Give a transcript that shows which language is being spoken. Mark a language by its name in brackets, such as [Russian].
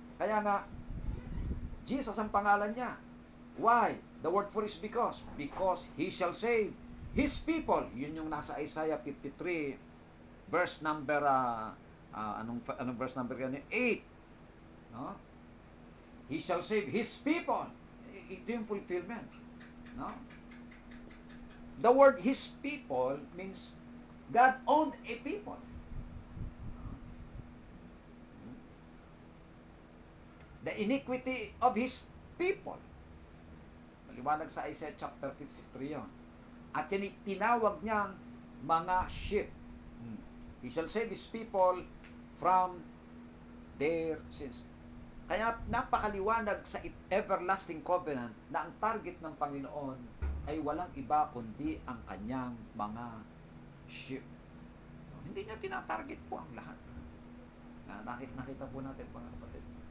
[Filipino] Kaya nga, Jesus ang pangalan niya. [English] Why? The word for is because. Because He shall save His people. [Filipino] Yun yung nasa Isaiah 53, verse number, anong verse number yan? 8. No? [English] He shall save His people. [Filipino] Ito yung fulfillment. [English] No? The word His people means God owned a people. The iniquity of His people. [Filipino] Maliwanag sa Isaiah chapter 53 yun. At yan tinawag niyang mga sheep. [English] He shall save His people from their sins. [Filipino] Kaya napakaliwanag sa everlasting covenant na ang target ng Panginoon ay walang iba kundi ang kanyang mga sheep. Hindi niya tinatarget po ang lahat. Nakita po natin, mga kapatid.